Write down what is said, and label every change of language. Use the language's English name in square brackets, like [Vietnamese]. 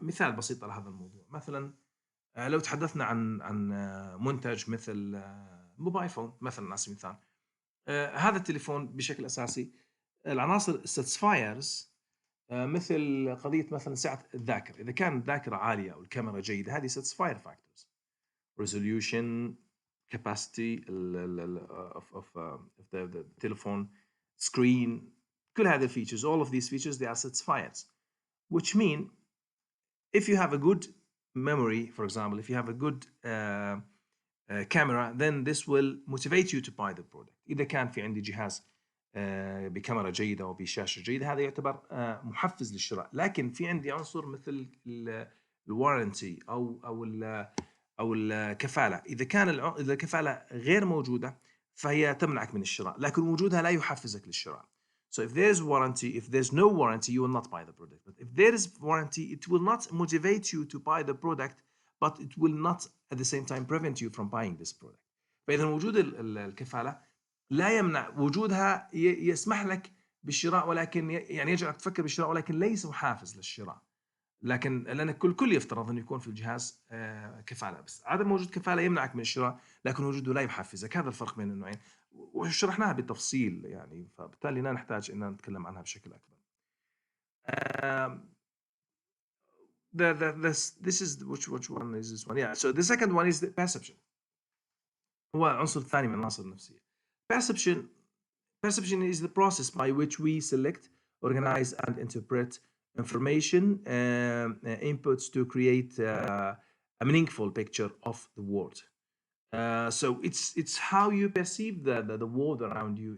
[Arabic] مثال بسيط على هذا الموضوع: مثلا لو تحدثنا عن منتج مثل موبايل فون مثلا على سبيل المثال، هذا التليفون بشكل أساسي العناصر satisfiers مثل قضية مثلا سعة الذاكرة، إذا كانت الذاكرة عالية أو الكاميرا جيدة هذه [English] satisfier factors. resolution, capacity of the telephone screen, [Arabic] كل هذه الفيتشرز, [English] all of these features they are satisfiers, which mean if you have a good memory, for example, if you have a good camera, then this will motivate you to buy the product. [Arabic] إذا كان في عندي جهاز بكاميرا جيدة وبشاشة جيدة هذا يعتبر محفز للشراء. لكن في عندي عنصر مثل الوارنتي أو الكفالة. إذا إذا الكفالة غير موجودة فهي تمنعك من الشراء، لكن وجودها لا يحفزك للشراء. [English] So if there's warranty, if there's no warranty, you will not buy the product. But if there is warranty, it will not motivate you to buy the product, but it will not at the same time prevent you from buying this product. [Arabic] فإذا وجود الكفالة لا يمنع وجودها، يسمح لك بالشراء، ولكن يعني يجعلك تفكر بالشراء ولكن ليس محافز للشراء. لكن لأن الكل يفترض أن يكون في الجهاز كفالة، بس عدم وجود كفالة يمنعك من الشراء لكن وجوده لا يحفزك. هذا الفرق بين النوعين وشرحناها بالتفصيل يعني، فبالتالي لا نحتاج أن نتكلم عنها بشكل أكبر. [English] This is which one is this one? Yeah. So the second one is the perception. [Arabic] هو العنصر الثاني من العناصر النفسية. [English] Perception is the process by which we select, organize, and interpret information inputs to create a meaningful picture of the world. So it's how you perceive the world around you.